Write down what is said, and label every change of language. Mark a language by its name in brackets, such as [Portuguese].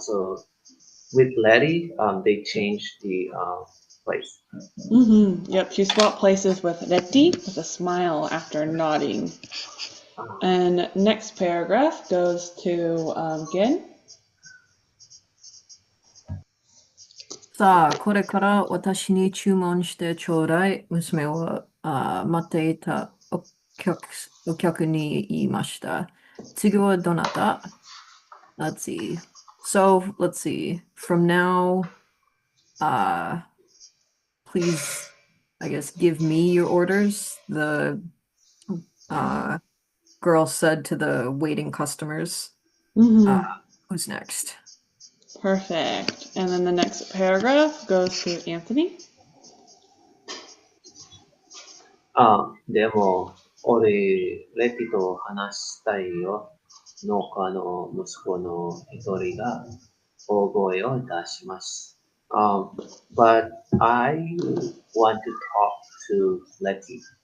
[English] So with Letty, they changed the place. Yep, she swapped places with Reti with a smile after nodding. And next paragraph goes to Gen. [Japanese] さあ、これから私に注文してちょうだい。娘は待っていたお客に言いました。次はどなた？ [English] Let's see. So, let's see. From now, please, I guess, give me your orders. The girl said to the waiting customers. Who's next? Perfect. And then the next paragraph goes to Anthony. [Japanese] でも、俺、レピと話したいよ。農家の息子の一人が大声を出します。 [English] But I want to talk to Letty.